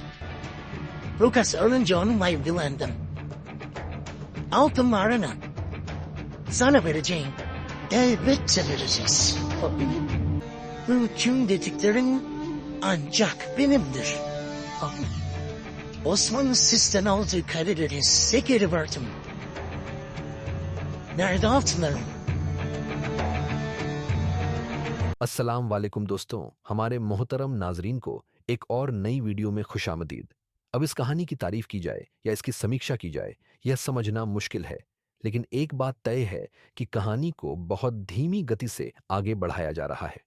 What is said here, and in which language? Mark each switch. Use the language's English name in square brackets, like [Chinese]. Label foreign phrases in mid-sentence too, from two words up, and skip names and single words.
[Turkish] Lucas ölünce onunla ilgilendim. Altınlarını sana vereceğim. Elbette vereceğiz. Tüm dediklerin ancak benimdir. Osmanlı sizden aldığı kareleri size geri verdim. Nerede altınlarım? [Arabic] السلام عليكم [Hindi] दोस्तों, हमारे मोहतरम नाजरीन को एक और नई वीडियो में खुशामदीद। अब इस कहानी की तारीफ की जाए या इसकी समीक्षा की जाए यह समझना मुश्किल है, लेकिन एक बात तय है कि कहानी को बहुत धीमी गति से आगे बढ़ाया जा रहा है।